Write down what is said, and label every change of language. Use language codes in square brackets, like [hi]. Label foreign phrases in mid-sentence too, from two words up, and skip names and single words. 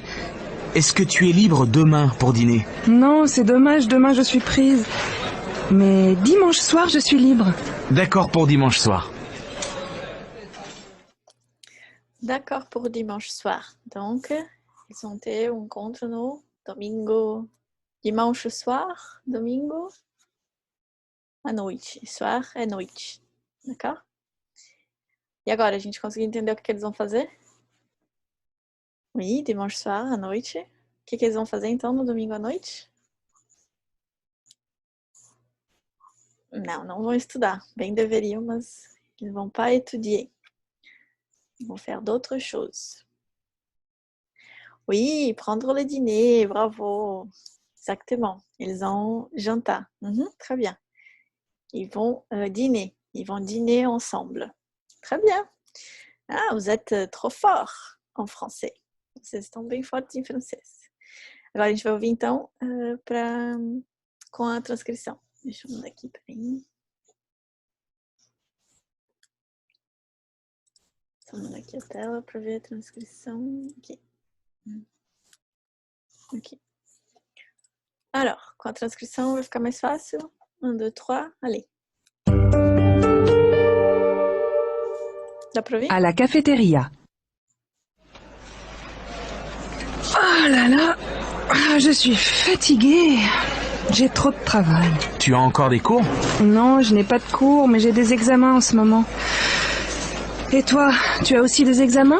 [fr] Est-ce que tu es libre demain pour dîner? Non, c'est dommage, demain je suis prise. Mais dimanche soir, je suis libre. D'accord pour dimanche soir. D'accord pour dimanche soir. Donc, ils ont été [pt] um encontro no domingo. [fr] Dimanche soir, [pt] domingo à noite. Soir é noite. D'accord? E agora, a gente conseguiu entender o que eles vão fazer? [fr] Oui, dimanche soir, à noite. [pt] O que eles vão fazer então no domingo à noite? Não vão estudar. Bem deveriam, mas [fr] ils ne vont pas étudier. Ils vont faire d'autres choses. Oui, prendre le dîner, bravo. Exactement. Ils ont jantar. Très bien. Ils vont dîner. Ils vont dîner ensemble. Très bien. Ah, vous êtes trop fort en français. [pt] Vocês estão bem fortes em francês. Agora a gente vai ouvir então com a transcrição. Deixa eu mandar aqui, peraí. Vou mandar aqui a tela para ver a transcrição. Aqui. Ok. Alors, com a transcrição vai ficar mais fácil. 1, 2, 3, allez. Dá pra ouvir? [fr] À la cafétéria. Oh là là, je suis fatiguée. J'ai trop de travail. Tu as encore des cours? Non, je n'ai pas de cours, mais j'ai des examens en ce moment. Et toi, tu as aussi des examens?